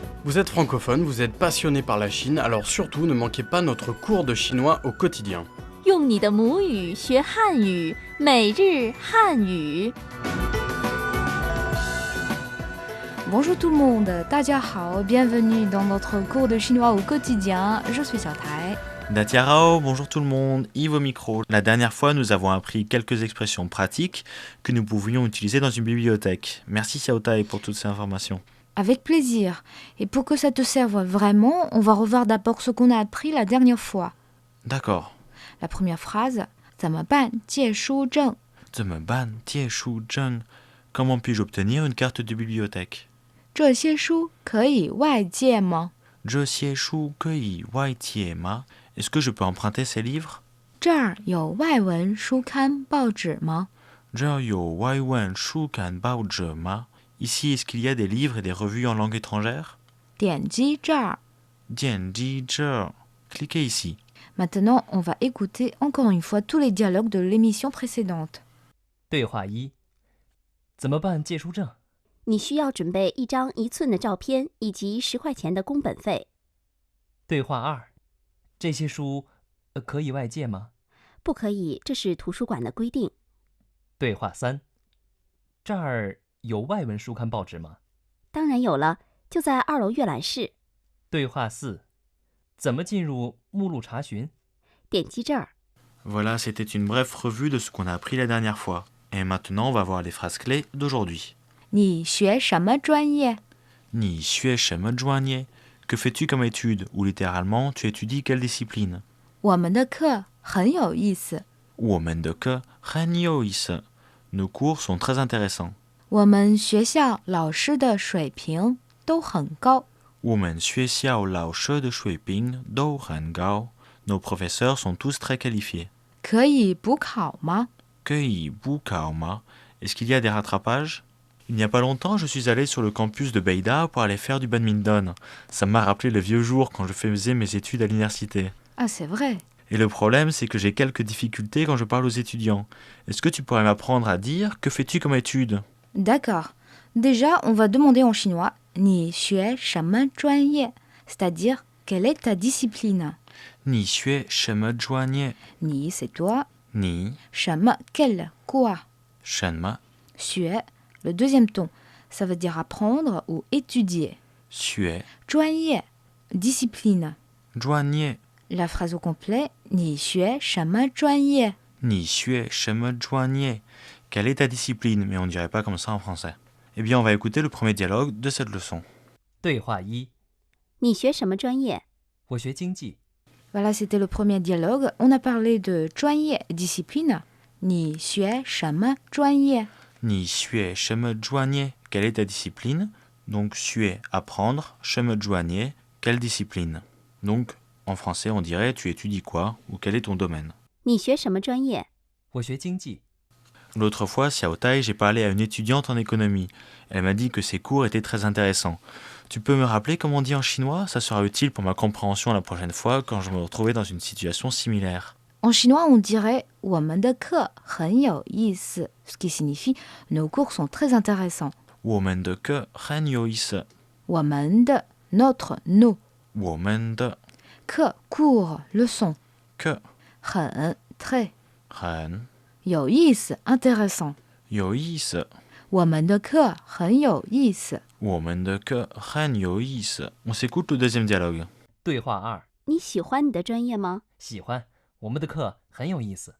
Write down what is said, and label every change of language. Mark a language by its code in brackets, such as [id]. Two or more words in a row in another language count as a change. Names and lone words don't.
[fr] Vous êtes francophone, vous êtes passionné par la Chine, alors surtout ne manquez pas notre cours de chinois au quotidien. [zh] 用你的母语学汉语，每日汉语。 [fr] Bonjour tout le monde, [zh] 大家好, [fr] bienvenue dans notre cours de chinois au quotidien. Je suis Xiaotai. Datiarao, bonjour tout le monde, Yves au micro. La dernière fois, nous avons appris quelques expressions pratiques que nous pouvions utiliser dans une bibliothèque. Merci Xiaotai pour toutes ces informations. Avec plaisir. Et pour que ça te serve vraiment, on va revoir d'abord ce qu'on a appris la dernière fois. D'accord. La première phrase, [zh] 怎么办借书证? 怎么办借书证? [fr] Comment puis-je obtenir une carte de bibliothèque? [zh] 这些书可以外借吗? 这些书可以外借吗? [fr] Est-ce que je peux emprunter ces livres? [zh] 这儿有外文书刊报纸吗? 这儿有外文书刊报纸吗? [fr] Ici, est-ce qu'il y a des livres et des revues en langue étrangère? [zh] 点击这儿. 点击这儿. [fr] Cliquez ici. Maintenant, on va écouter encore une fois tous les dialogues de l'émission précédente. [zh] 对话一：怎么办借书证？你需要准备1张1寸的照片以及10块钱的工本费。对话二：这些书可以外借吗？不可以，这是图书馆的规定。对话三：这儿有外文书刊报纸吗？当然有了，就在2楼阅览室。对话四：怎么进入目录查询？点击这儿。 [fr] Voilà, c'était une brève revue de ce qu'on a appris la dernière fois. Et maintenant, on va voir les phrases clés d'aujourd'hui. [zh] 你学什么专业? 你学什么专业? [fr] Que fais-tu comme étude? Ou littéralement, tu étudies quelle discipline? [zh] 我们的课很有意思。我们的课很有意思. [fr] Nos cours sont très intéressants. [zh] 我们学校老师的水平都很高。我们学校老师的水平都很高. [fr] Nos professeurs sont tous très qualifiés. [zh] 可以补考吗? 可以补考吗? [fr] Est-ce qu'il y a des rattrapages? Il n'y a pas longtemps, je suis allé sur le campus de Beida pour aller faire du badminton. Ça m'a rappelé le vieux jour quand je faisais mes études à l'université. Ah, c'est vrai. Et le problème, c'est que j'ai quelques difficultés quand je parle aux étudiants. Est-ce que tu pourrais m'apprendre à dire « Que fais-tu comme étude » D'accord. Déjà, on va demander en chinois « [zh] 你学什么专业? [fr] » C'est-à-dire « Quelle est ta discipline ?» [zh] 你学什么专业? [fr] 你 c'est toi. [zh] 你 [fr] 什么 quel quoi? [zh] 什么 [fr] 学 le deuxième ton. Ça veut dire apprendre ou étudier. [zh] 学 [fr] 专业 discipline. [zh] 专业 [fr] La phrase au complet « [zh] 你学什么专业? » 你学什么专业? [fr] Quelle est ta discipline? Mais on ne dirait pas comme ça en français. Eh bien, on va écouter le premier dialogue de cette leçon. [zh] 对话一： 你学什么专业？我学经济。 [fr] Voilà, c'était le premier dialogue. On a parlé de 专业 discipline. [zh] 你学什么专业? 你学什么专业? [fr] Quelle est ta discipline? Donc, 学 apprendre, [zh] 什么专业 [fr] quelle discipline? Donc, en français, on dirait tu étudies quoi ou quel est ton domaine? [zh] 你学什么专业？我学经济。 [fr] L'autre fois, Xiaotai, j'ai parlé à une étudiante en économie. Elle m'a dit que ses cours étaient très intéressants. Tu peux me rappeler comment on dit en chinois? Ça sera utile pour ma compréhension la prochaine fois quand je me retrouverai dans une situation similaire. En chinois, on dirait « [zh] 我们的课很有意思 », [fr] ce qui signifie « nos cours sont très intéressants ». [zh] 我们的课很有意思。我们的 [fr] notre nos [zh] 我们的 [fr] 课 cours leçon [zh] 课 [fr] 很 très [zh] 很有意思 [fr] intéressant [zh] 有意思。我们的课很有意思。我们的课很有意思. [fr] On s'écoute le deuxième dialogue. [zh] 对话二： 你喜欢你的专业吗？喜欢，我们的课很有意思。